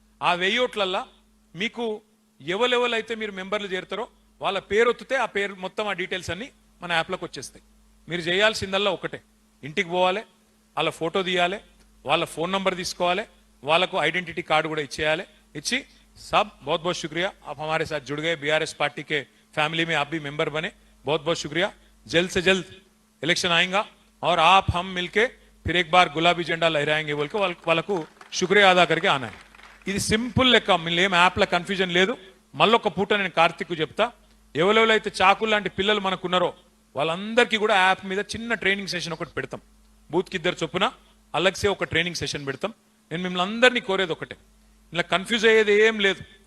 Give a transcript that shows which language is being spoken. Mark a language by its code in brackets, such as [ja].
[te] ఆ 1000 ఓట్లల్లో మీకు ఎవరెవరైతే మీరు మెంబర్లు చేరుతారో వాళ్ళ పేరు ఒత్తితే ఆ పేరు మొత్తం ఆ డీటెయిల్స్ అన్ని మన యాప్లోకి వచ్చేస్తాయి. మీరు చేయాల్సిందల్లా ఒకటే, ఇంటికి పోవాలి, వాళ్ళ ఫోటో తీయాలి, వాళ్ళ ఫోన్ నంబర్ తీసుకోవాలి, వాళ్ళకు ఐడెంటిటీ కార్డు కూడా ఇచ్చేయాలి. ఇచ్చి [hi] सब बहुत बहुत शुक्रिया, आप हमारे साथ जुड़ गए, बीआरएस पार्टी के फैमिली में आप भी मेंबर बने, बहुत बहुत शुक्रिया. जल्द से जल्द इलेक्शन आएगा और आप हम मिलके फिर एक बार गुलाबी झंडा लहराएंगे बोल के [te] వాళ్ళకు [hi] शुक्रिया अदा करके आना है. [te] ఇది సింపుల్ లెక్క, ఏం యాప్లో కన్ఫ్యూజన్ లేదు. మళ్ళొక పూట నేను కార్తిక్ చెప్తా, ఎవరెవరైతే చాకులు లాంటి పిల్లలు మనకున్నారో వాళ్ళందరికీ కూడా యాప్ మీద చిన్న ట్రైనింగ్ సెషన్ ఒకటి పెడతాం. బూత్కి 2 చొప్పున అలగ్సే ఒక ట్రైనింగ్ సెషన్ పెడతాం. నేను మిమ్మల్ని అందరినీ కోరేది ఒకటే, ఇలా కన్ఫ్యూజ్ అయ్యేది ఏం లేదు.